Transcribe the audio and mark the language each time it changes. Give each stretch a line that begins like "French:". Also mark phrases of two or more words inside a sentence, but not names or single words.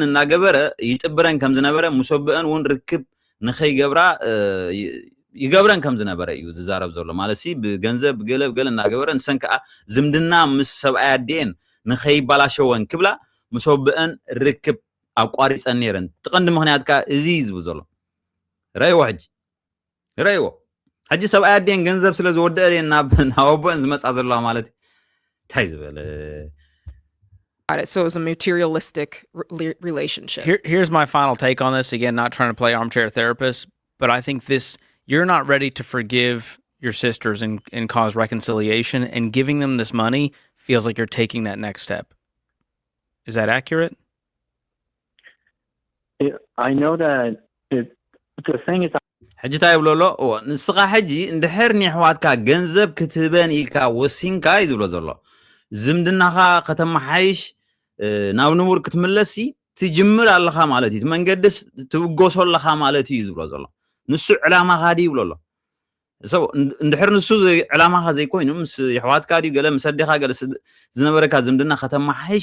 Tigrinya: እናገበረ ይጥብረን ከም ዝነበረ ምስ ወብአን እውን ርክብ ንኸይገብራ ይገብረን ከም ዝነበረ እዩ ዝዛረብ ዘሎ ማለት ብገንዘብ ገለብ ገለ እናገበረ ንሰን ከዓ ዝምድና ምስ ሰብኣይ ኣዴን ንኸይባላሸወን ክብላ ምስ ወብአን ርክብ ኣቋሪፀን ነይረን ትቐንዲ ምክንያት ከዓ እዚ ዝብል ዘሎ ረእይዎ ሕጂ ረእይዎ ሕጂ ሰብኣይ ኣዴን ገንዘብ ስለ ዝወደአ ናብ ወብአን ዝመፃ ዘለዋ ማለት እንታይ ዝበለ
English: it. So it was a materialistic relationship. Here's my final take on this. Again, not trying to play armchair therapist, but I think you're not ready to forgive your sisters and cause reconciliation, and giving them this money feels like you're taking that next step. Is that accurate? I know that the thing is
Tigrinya: ሕጂ እንታይ ይብሎ ኣሎ ንስኻ ሕጂ እንድሕር ንኣሕዋትካ ገንዘብ ክትህበን ኢልካ ወሲንካ እዩ ዝብሎ ዘሎ ዝምድናኻ ከተመሓይሽ ናብ ንቡር ክትምለሲ ትጅምር ኣለኻ ማለት እዩ መንገድስ ትብጎሶ ኣለኻ ማለት እዩ ዝብሎ ዘሎ ንሱ ዕላማኻ ዲ ይብሎ ኣሎ ሰው እንድሕር ንሱ ዕላማኻ ዘይኮይኑ ምስ ኣሕዋትካ ዲ ገለ ምስ ኣዴኻ ገለ ዝነበረካ ዝምድና ከተመሓይሽ